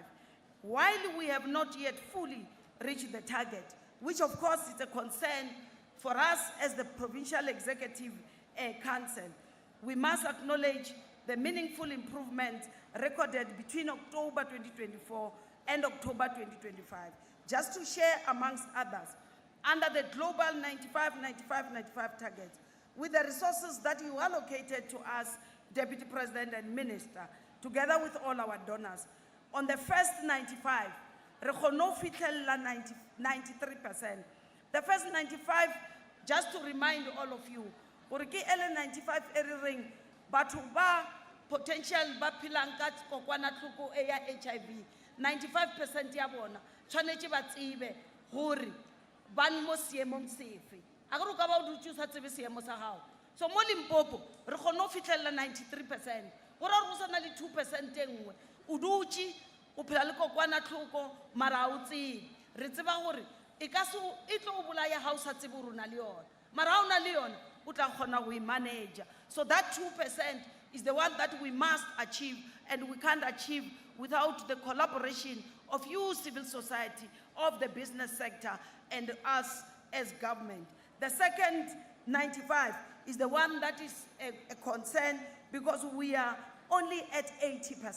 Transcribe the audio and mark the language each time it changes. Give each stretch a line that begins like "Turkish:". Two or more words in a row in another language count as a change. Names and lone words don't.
English: While we have not yet fully reached the target, which of course is a concern for us as the Provincial Executive Council, we must acknowledge the meaningful improvement recorded between October 2024 and October 2025. Just to share amongst others, under the global 95-95-95 target, with the resources that you allocated to us, Deputy President and Minister, together with all our donors. On the first 95,
Northern Sotho: re kgonne ho fitlhella 93%.
English: The first 95, just to remind all of you,
Northern Sotho: gore ke ele 95 e re reng batho ba potential ba phelang ka kokwanahloko e ya HIV, 95% ya bona tshwanetse ba tsebe gore ba mo seemong sefe. A gore o ka ba o dutse o sa tsebe seemo sa gago. So mo Limpopo re kgonne ho fitlhella 93%. Gore re go sana le 2% e nngwe o dutse o phela le kokwanahloko mara o tsebe. Re tseba gore e ka se e tlo o bolaya ha o sa tsebe gore o na le yona. Mara ha o na le yona o tla kgona go e manage.
English: So that 2% is the one that we must achieve, and we can't achieve without the collaboration of you, civil society, of the business sector, and us as government. The second 95 is the one that is a concern because we are only at 80%.